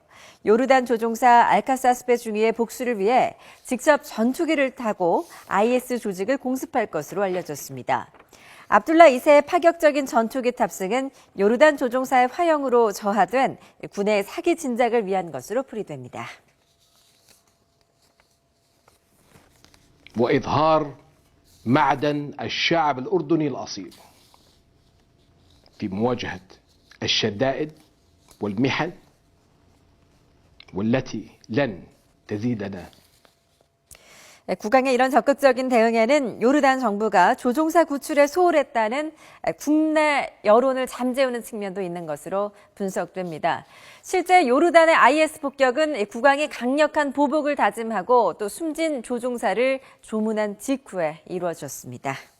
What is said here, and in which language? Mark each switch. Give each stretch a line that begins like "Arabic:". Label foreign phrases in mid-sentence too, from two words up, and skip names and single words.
Korean: 요르단 조종사 알카사스베 중위의 복수를 위해 직접 전투기를 타고 IS 조직을 공습할 것으로 알려졌습니다. 압둘라 2세의 파격적인 전투기 탑승은 요르단 조종사의 화형으로 저하된 군의 사기 진작을 위한 것으로 풀이됩니다.
Arabic: وإظهار معدن الشعب الأردني الأصيل في مواجهة الشدائد والمحن والتي لن تزيدنا.
Korean: 국왕의 이런 적극적인 대응에는 요르단 정부가 조종사 구출에 소홀했다는 국내 여론을 잠재우는 측면도 있는 것으로 분석됩니다. 실제 요르단의 IS 폭격은 국왕이 강력한 보복을 다짐하고 또 숨진 조종사를 조문한 직후에 이루어졌습니다.